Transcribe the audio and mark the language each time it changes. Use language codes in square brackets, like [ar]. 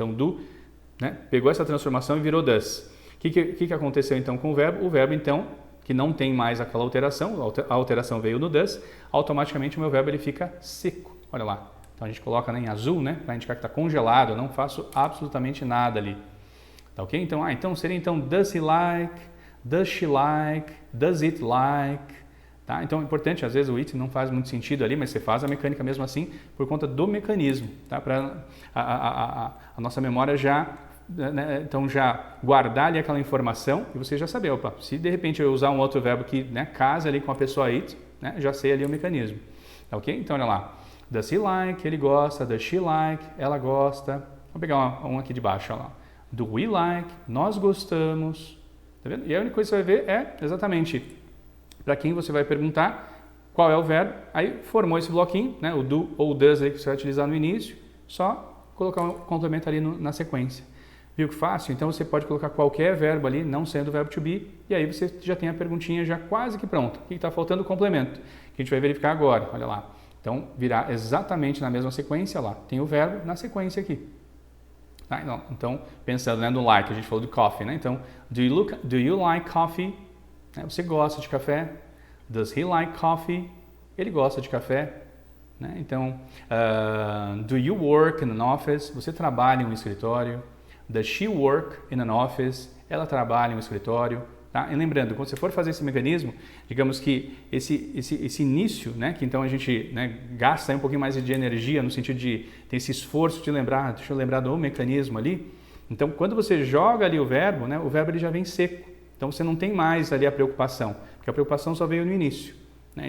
[pt] Então, do, né, pegou essa transformação e virou does. O que aconteceu então com o verbo? O verbo, então, que não tem mais aquela alteração, a alteração veio no does, automaticamente o meu verbo ele fica seco. Olha lá. Então, a gente coloca, né, em azul, né, para indicar que está congelado, eu não faço absolutamente nada ali. Tá ok? Então, então seria então [en] does he like, does she like, does it like... [pt] Tá? Então é importante, às vezes o it não faz muito sentido ali, mas você faz a mecânica mesmo assim por conta do mecanismo, tá? Para a nossa memória já, né, então já guardar ali aquela informação e você já saber, opa, se de repente eu usar um outro verbo que, né, casa ali com a pessoa it, né, já sei ali o mecanismo, tá ok? Então olha lá, [en] does he like, [pt] ele gosta, [en] does she like, [pt] ela gosta, vou pegar um aqui de baixo, olha lá, [en] do we like, [pt] nós gostamos, tá vendo? E a única coisa que você vai ver é exatamente para quem você vai perguntar qual é o verbo, aí formou esse bloquinho, né, o do ou o does aí que você vai utilizar no início, só colocar um complemento ali na sequência. Viu que fácil? Então você pode colocar qualquer verbo ali, não sendo o verbo to be, e aí você já tem a perguntinha já quase que pronta. O que está faltando? O complemento, que a gente vai verificar agora, olha lá. Então, virar exatamente na mesma sequência lá, tem o verbo na sequência aqui. Tá? Então, pensando, né, no like, a gente falou do coffee, né? [en] Então, do you like coffee? [pt] Você gosta de café? [en] Does he like coffee? [pt] Ele gosta de café. Né? [en] Então, do you work in an office? [pt] Você trabalha em um escritório. [en] Does she work in an office? [pt] Ela trabalha em um escritório. Tá? E lembrando, quando você for fazer esse mecanismo, digamos que esse início, né, que então a gente, né, gasta um pouquinho mais de energia no sentido de ter esse esforço de lembrar, deixa eu lembrar do mecanismo ali. Então, quando você joga ali o verbo, né, o verbo ele já vem seco. Então, você não tem mais ali a preocupação, porque a preocupação só veio no início. Né?